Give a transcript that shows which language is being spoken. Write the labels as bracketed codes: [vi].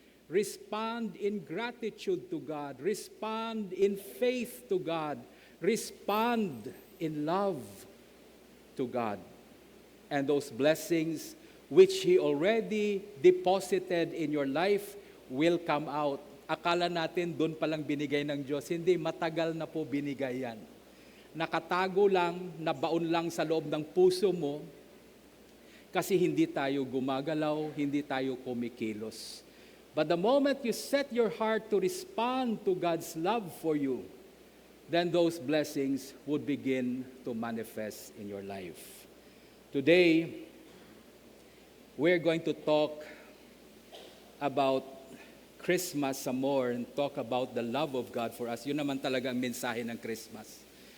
[en] Respond in gratitude to God. Respond in faith to God. Respond in love to God. And those blessings which He already deposited in your life will come out. [tl] Akala natin doon palang binigay ng Diyos. Hindi, matagal na po binigay yan. Nakatago lang, nabaon lang sa loob ng puso mo kasi hindi tayo gumagalaw, hindi tayo kumikilos. [en] But the moment you set your heart to respond to God's love for you, then those blessings would begin to manifest in your life. Today, we're going to talk about Christmas some more and talk about the love of God for us. [tl] Yun naman talaga ang mensahe ng Christmas.